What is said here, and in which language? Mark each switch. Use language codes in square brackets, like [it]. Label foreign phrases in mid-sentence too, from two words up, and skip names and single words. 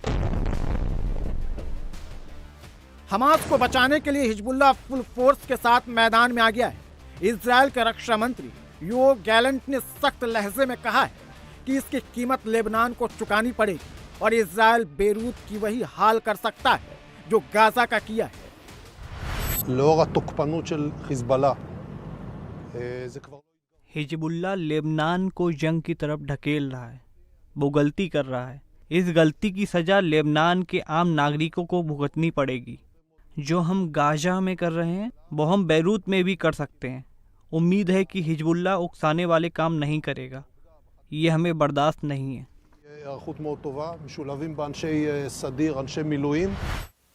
[hi] हमास को बचाने के लिए हिजबुल्लाह [en] full force [hi] के साथ मैदान में आ गया है। इजराइल के रक्षा मंत्री योव गैलेंट ने सख्त लहजे में कहा है कि इसकी कीमत लेबनान को चुकानी पड़ेगी और इजराइल बेरूत की वही हाल कर सकता है जो गाजा का किया है। [he] לאור התוקפנות של חיזבאללה, זה כבר... [hi] हिजबुल्लाह लेबनान को जंग की तरफ ढकेल रहा है। वो गलती कर रहा है। इस गलती की सजा लेबनान के आम नागरिकों को भुगतनी पड़ेगी। जो हम गाजा में कर रहे हैं वो हम बैरूत में भी कर सकते हैं। उम्मीद है कि हिजबुल्लाह उकसाने वाले काम नहीं करेगा। ये हमें बर्दाश्त नहीं है। [he] היערכות מאוד טובה, משולבים באנשי סדיר, אנשי מילואים.